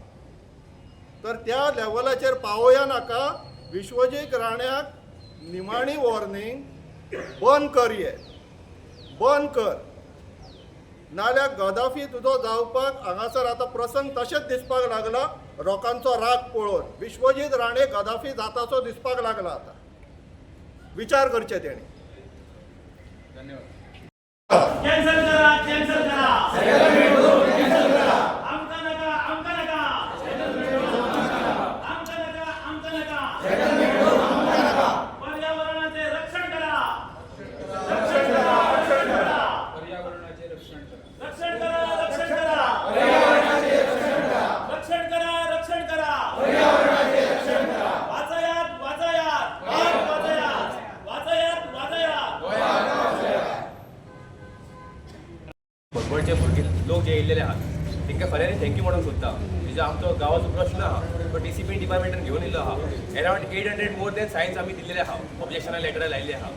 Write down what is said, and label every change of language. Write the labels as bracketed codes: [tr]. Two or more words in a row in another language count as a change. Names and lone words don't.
[kok] तर त्या लेवलाचेर पावोया नाका. विश्वजीत राण्याक निमाणी वॉर्निंग बंद कर. बंद कर नाल्यार गदाफी तुजो जावपाक हांगासर आतां प्रसंग तशेंच दिसपाक लागला. लोकांचो राग पळोवन विश्वजीत राणे गदाफी जाताचो दिसपाक लागला. आतां विचार करचे तेणी. धन्यवाद. कॅन्सल करा, कॅन्सल करा. आमका नका, आमका नका. आमका नका, आमका नका. पर्यावरणाचे रक्षण करा. रक्षण करा, रक्षण करा. पर्यावरणाचे रक्षण करा. रक्षण करा, रक्षण करा. पर्यावरणाचे रक्षण करा. रक्षण करा, रक्षण करा. पर्यावरणाचे रक्षण करा. वाचयात, वाचयात. वाचयात, वाचयात, वाचयात. भटभटचे भुरगे लोक जे येयलेले आहात तांकां खऱ्यांनी थँक्यू म्हणून सोदता. म्हणजे आमचो गांवाचो प्रश्न आहा तो DCP डिपार्टमेंटान घेवन येयलो आहा. [en] around 800 more than signs [kok] आमी दिल्लेले आहा. ऑब्जेक्शना लेटरां लायिल्ले आहा.